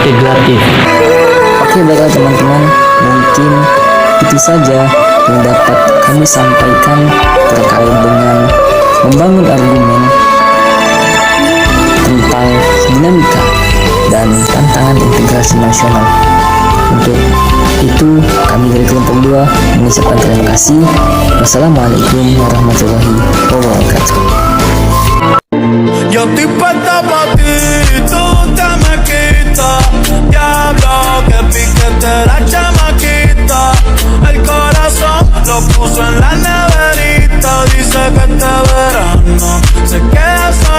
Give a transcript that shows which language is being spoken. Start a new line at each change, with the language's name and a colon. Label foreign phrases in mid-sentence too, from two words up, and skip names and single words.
Indonesian: Oke, baiklah teman-teman, mungkin Itu saja yang dapat kami sampaikan terkait dengan membangun argumen tentang dinamika dan tantangan integrasi nasional. Untuk itu kami dari kelompok 2 mengucapkan terima kasih.
Arabic: والسلام عليكم ورحمة الله وبركاته.
Spanish: Yo estoy puesta pa' ti, tú te me quitas. Diablo, que piquete la chamaquita. El corazón lo puso en la neverita. Dice que este verano se queda solita.